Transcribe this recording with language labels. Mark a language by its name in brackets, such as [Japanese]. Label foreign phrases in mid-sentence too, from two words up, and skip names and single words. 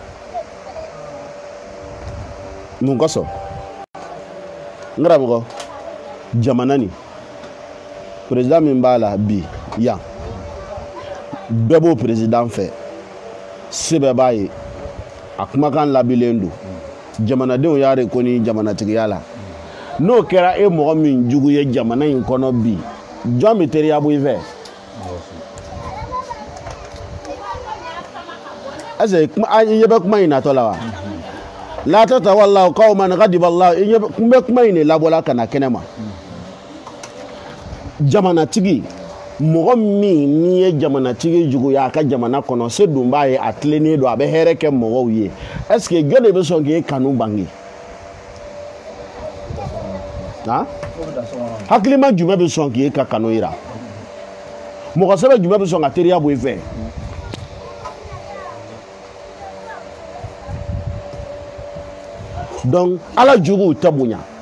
[Bambara] mun kosɔn n karamɔgɔ jamana ni président min b'a la bi yan bɛɛ b'o président fɛ se bɛɛ b'a ye a kumakan labilen don jamanadenw y'a de ko ni jamanatigiya la n'o kɛra e mɔgɔ min jugu ye jamana in kɔnɔ bi jɔn bɛ teriya bɔ i fɛ [French] est-ce que [Bambara] i ɲɛ bɛ kuma in natɔ la wa [Arabic] لا تتولوا قوما غضب الله [Bambara] i ɲɛ bɛ kuma in de labɔla ka na kɛnɛ ma jamanatigi mɔgɔ min n'i ye jamanatigi juguya a ka jamana kɔnɔ se dun b'a ye a tilennen don a bɛ hɛrɛ kɛ mɔgɔw ye [French] est-ce que [Bambara] jɔn de bɛ sɔn k'e kanu bange hakilima jumɛn bɛ sɔn k'e ka kanu yira mɔgɔ sɛbɛ jumɛn bɛ sɔn ka teriya bɔ i fɛ donc ala juguw tɛ bonya